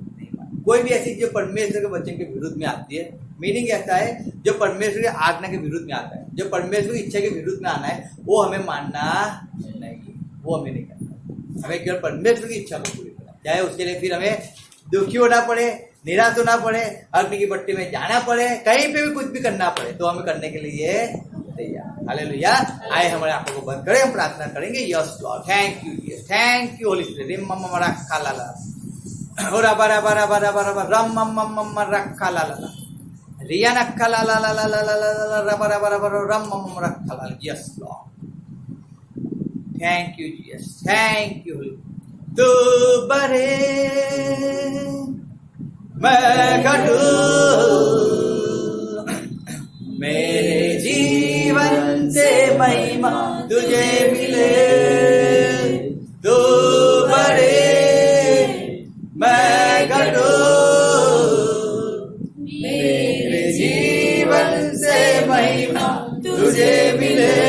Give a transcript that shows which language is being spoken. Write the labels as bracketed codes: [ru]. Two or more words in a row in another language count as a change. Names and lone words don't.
[hi] कोई भी ऐसी जो परमेश्वर के वचन के विरुद्ध में आती है मीनिंग ऐसा है जो परमेश्वर की आज्ञा के विरुद्ध में आता है, जो परमेश्वर की इच्छा के विरुद्ध में आना है, वो हमें मानना नहीं, वो हमें नहीं करना। हमें केवल परमेश्वर की इच्छा को पूरी करना, चाहे उसके लिए फिर हमें दुखी होना पड़े, निराश होना पड़े, अग्नि की भट्टी में जाना पड़े, कहीं पे भी कुछ भी करना पड़े, तो हमें करने के लिए तैयार। हालेलुया। आए हमारे आंखों को बंद करें, हम प्रार्थना करेंगे। [en] Yes Lord, thank you Jesus, thank you Holy Spirit. रिम मम रखा लाला ओरा बरा बरा बरा बरा रम मम मम रखा लाला रिया नखा लाला ला ला ला ला ला ला बरा बरा बरा रम मम रखा लाला। Yes Lord, thank you Jesus, thank you. [hi] तू बढ़े मैं घटूं, मेरे जीवन से महिमा तुझे मिले। तू बढ़े मैं घटूं, मेरे जीवन से महिमा तुझे मिले।